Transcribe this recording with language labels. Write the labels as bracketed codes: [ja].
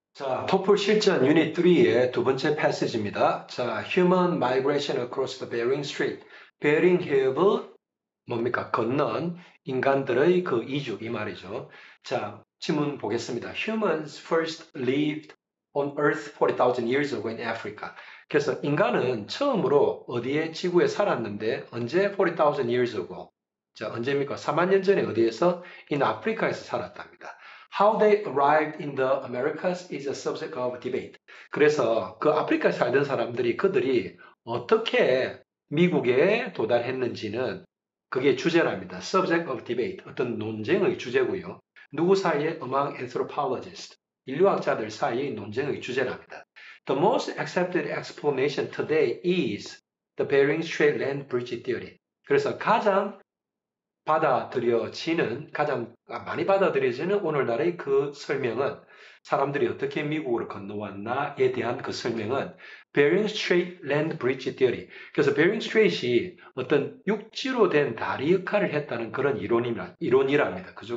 [ko] 자, 토플 실전 유닛 3의 두 번째 패시지입니다. [en] 자, Human Migration Across the Bering Strait. [ko] 베링 해협을 뭡니까? 건넌 인간들의 그 이주, 이 말이죠. 자, 지문 보겠습니다. [en] Humans first lived on Earth 40,000 years ago in Africa. [ko] 그래서 인간은 처음으로 어디에 지구에 살았는데 언제 [en] 40,000 years ago? [ko] 자, 언제입니까? 4만 년 전에 어디에서? in 아프리카에서 살았답니다. [en] How they arrived in the Americas is a subject of debate. [ko] 그래서 그 아프리카에 살던 사람들이 그들이 어떻게 미국에 도달했는지는 그게 주제랍니다. [en] Subject of debate. [ko] 어떤 논쟁의 주제고요. 누구 사이에? [en] Among anthropologists. [ko] 인류학자들 사이의 논쟁의 주제랍니다. [en] The most accepted explanation today is the Bering Strait Land Bridge Theory. [ko] 그래서 가장 가장 많이 받아들여지는 오늘날의 그 설명은 사람들이 어떻게 미국으로 건너왔나에 대한 그 설명은 Bering Strait Land Bridge Theory. 그래서 베링 스트레이트이 어떤 육지로 된 다리 역할을 했다는 그런 이론이랍니다. 그죠?